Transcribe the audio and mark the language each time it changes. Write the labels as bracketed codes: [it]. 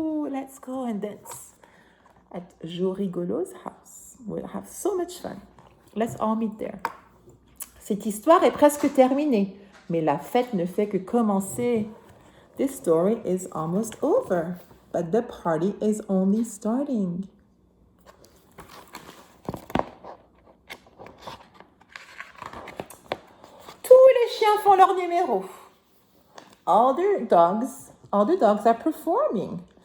[en] Let's go and dance at Jo Rigolo's house. We'll have so much fun. Let's all meet there. [fr] Cette histoire est presque terminée, mais la fête ne fait que commencer. [en] This story is almost over, but the party is only starting. [fr] Tous les chiens font leur numéro. [en] All the dogs are performing.